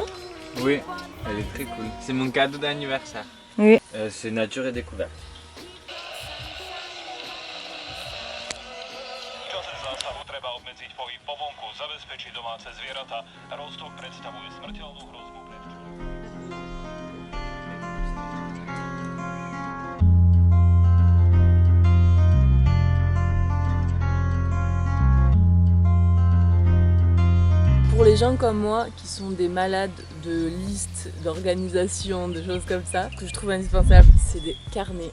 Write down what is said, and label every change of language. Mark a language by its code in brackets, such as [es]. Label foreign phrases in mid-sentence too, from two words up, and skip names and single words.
[fr] Oui, elle est très cool. C'est mon cadeau d'anniversaire. Oui. C'est nature et découverte. [sk] Treba obmedziť pohyb po vonku, zabezpečiť domáce zvieratá. Roztok predstavuje smrteľnú hrozbu pre [fr] Pour les gens comme moi qui sont des malades de listes, d'organisation, de choses comme ça, ce que je trouve indispensable, c'est des carnets.